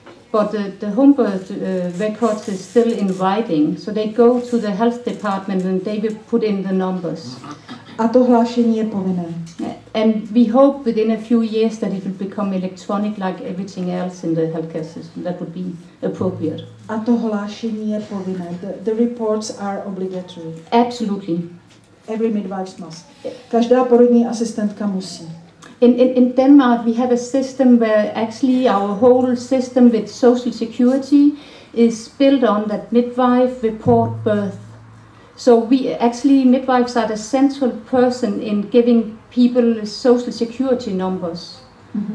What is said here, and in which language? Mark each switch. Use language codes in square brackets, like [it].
[en] But the home birth records is still in writing, so they go to the health department and they will put in the numbers. [cs] A to hlášení je povinné. [en] And we hope within a few years that it will become electronic like everything else in the healthcare system. That would be appropriate. [cs] A to hlášení je povinné. [en] The reports are obligatory. Absolutely. Every midwife must. [cs] Každá porodní asistentka musí. [en] In Denmark, we have a system where actually our whole system with social security is built on that midwife report birth. So midwives are the central person in giving people social security numbers. Mm-hmm.